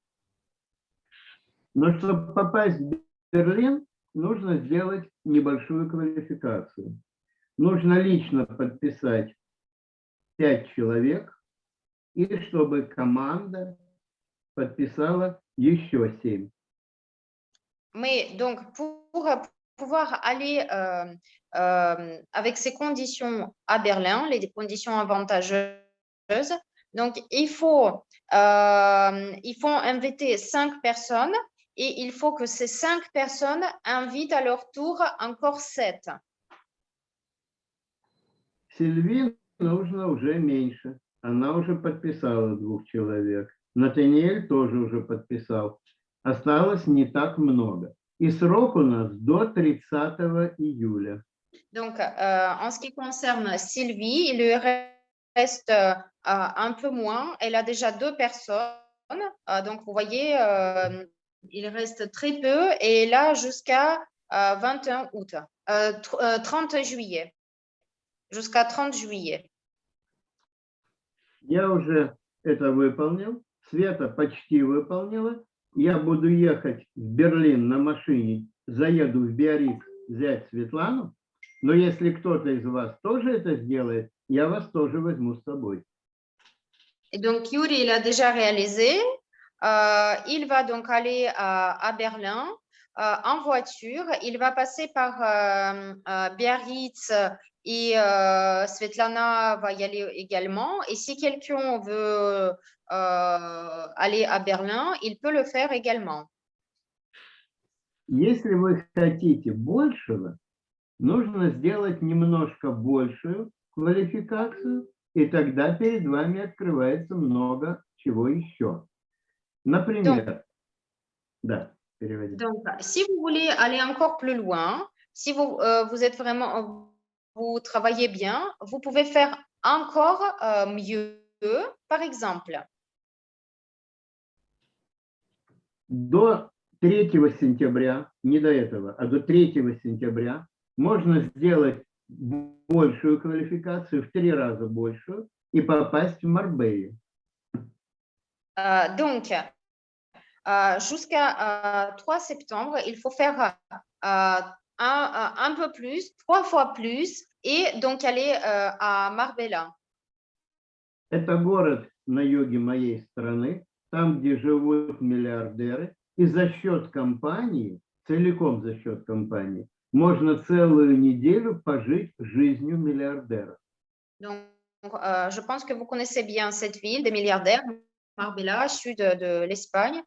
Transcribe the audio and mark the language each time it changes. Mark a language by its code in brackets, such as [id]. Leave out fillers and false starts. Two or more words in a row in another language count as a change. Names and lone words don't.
[ru] Но чтобы попасть в Берлин, нужно сделать небольшую квалификацию. Нужно лично подписать 5 человек, и чтобы команда подписала еще 7. [fr] Mais donc, pour pouvoir aller avec ces conditions à Berlin, les conditions avantageuses, donc il faut inviter 5 personnes et il faut que ces 5 personnes invitent à leur tour encore 7. [ru] Сильви нужно уже меньше. Она уже подписала 2 человек. Натаниэль тоже уже подписал. Осталось не так много. И срок у нас до 30 июля. [fr] Donc, en ce qui concerne Sylvie, il lui reste un peu moins. Elle a déjà 2 personnes. Donc, vous voyez, il reste très peu. Et là, jusqu'à 21 août, 30 juillet. Jusqu'à 30 juillet. [ru] Я уже это выполнил. Света почти выполнила. Я буду ехать в Берлин на машине. Заеду в Биаррикс взять Светлану. Но если кто-то из вас тоже это сделает, я вас тоже возьму с собой. [fr] Et donc, Yuri, il a déjà réalisé. Il va donc aller à Berlin en voiture. Il va passer par Biarritz et Svetlana va y aller également. Et si quelqu'un veut aller à Berlin, il peut le faire également. [ru] Если вы хотите большего, нужно сделать немножко большую квалификацию, и тогда перед вами открывается много чего еще. Например, да, переводите. [fr] Donc, si vous voulez aller encore plus loin, si vous êtes vraiment, vous travaillez bien, vous pouvez faire encore mieux, par exemple. [ru] До 3 сентября, не до этого, а до 3 сентября можно сделать большую квалификацию, в 3 раза большую, и попасть в Марбею. [fr] Donc, jusqu'à 3 septembre, il faut faire un peu plus, 3 fois plus, et donc aller à Marbella. [ru] Это город на юге моей страны, там, где живут миллиардеры, и за счет компании, целиком за счет компании, можно целую неделю пожить жизнью миллиардера. [fr] Donc, je pense que vous connaissez bien cette ville des milliardaires, Marbella, sud de l'Espagne.